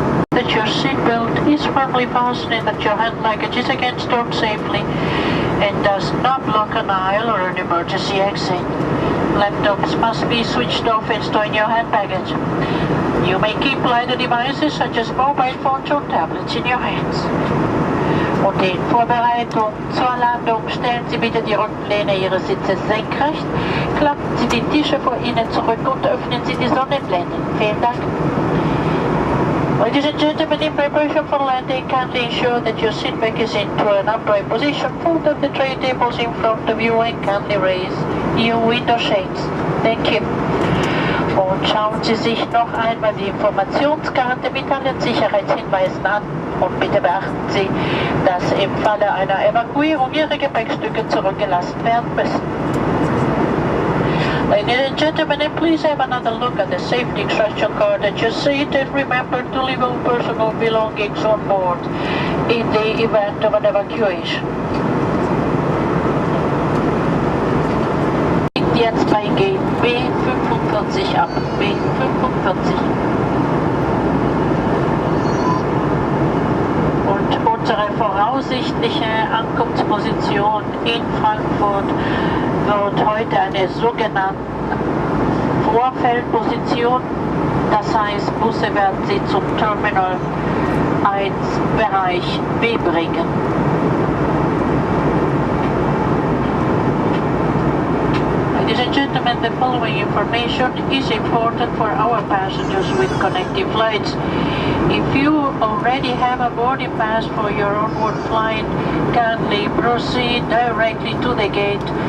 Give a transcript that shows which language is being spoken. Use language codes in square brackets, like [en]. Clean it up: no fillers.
[en] That your seatbelt is firmly fastened and that your hand luggage is again stored safely and does not block an aisle or an emergency exit. Laptops must be switched off and stored in your hand baggage. You may keep lighter devices such as mobile phones or tablets in your hands. [de] In Vorbereitung zur Landung stellen Sie bitte die Rückenlehne Ihrer Sitze senkrecht, klappen Sie die Tische vor Ihnen zurück und öffnen Sie die Sonnenblenden. Vielen Dank. [en] Ladies and gentlemen, in preparation for landing, kindly ensure that your seat back is into an upright position, fold up the tray tables in front of you and kindly raise your window shades. Thank you. [de] Und schauen Sie sich noch einmal die Informationskarte mit allen Sicherheitshinweisen an. Und bitte beachten Sie, dass im Falle einer Evakuierung Ihre Gepäckstücke zurückgelassen werden müssen. [en] Ladies and gentlemen, please have another look at the safety instruction card at your seat and remember to leave all personal belongings on board in the event of an evacuation. [de] Jetzt bei Gate B45 ab. B45. Und unsere voraussichtliche Ankunftsposition in Frankfurt wird heute eine sogenannte Vorfeldposition. Das heißt, Busse werden Sie zum Terminal 1 Bereich B bringen. [en] Ladies and gentlemen, the following information is important for our passengers with connecting flights. If you already have a boarding pass for your onward flight, kindly proceed directly to the gate.